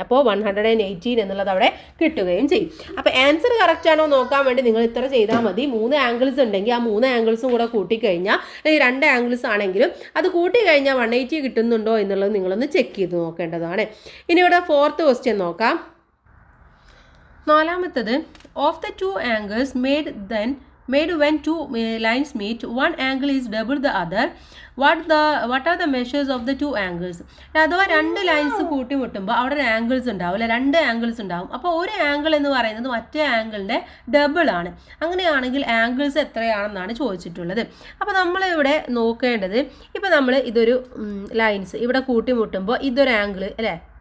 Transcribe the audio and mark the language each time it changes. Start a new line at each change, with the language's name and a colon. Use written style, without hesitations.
Malayalam: അപ്പോൾ 118 എന്നുള്ളത് അവിടെ കിട്ടുകയും ചെയ്യും. അപ്പോൾ ആൻസർ കറക്റ്റ് ആണോ നോക്കാൻ വേണ്ടി നിങ്ങൾ ഇത്ര ചെയ്താൽ മതി. 3 ആംഗിൾസ് ഉണ്ടെങ്കിൽ ആ 3 ആംഗിൾസും കൂടെ കൂട്ടിക്കഴിഞ്ഞാൽ, അല്ലെങ്കിൽ 2 ആംഗിൾസ് ആണെങ്കിലും അത് കൂട്ടിക്കഴിഞ്ഞാൽ 180 കിട്ടുന്നുണ്ടോ എന്നുള്ളത് നിങ്ങളൊന്ന് ചെക്ക് ചെയ്ത് നോക്കേണ്ടതാണ്. ഇനി ഇവിടെ 4th ക്വസ്റ്റ്യൻ നോക്കാം. 4ാമത്തത്,
English: Of the 2 angles made when 2 lines meet, one angle is double the other. What are the measures of the 2 angles?
Malayalam: അഥവാ 2 ലൈൻസ് കൂട്ടിമുട്ടുമ്പോൾ അവിടെ ആംഗിൾസ് ഉണ്ടാവും അല്ലെ? 2 ആംഗിൾസ് ഉണ്ടാവും. അപ്പോൾ ഒരു ആംഗിൾ എന്ന് പറയുന്നത് മറ്റേ ആംഗിളിൻ്റെ ഡബിൾ ആണ്. അങ്ങനെയാണെങ്കിൽ ആംഗിൾസ് എത്രയാണെന്നാണ് ചോദിച്ചിട്ടുള്ളത്. അപ്പോൾ നമ്മളിവിടെ നോക്കേണ്ടത്, ഇപ്പോൾ നമ്മൾ ഇതൊരു ലൈൻസ് ഇവിടെ കൂട്ടിമുട്ടുമ്പോൾ ഇതൊരു ആംഗിൾ അല്ലേ?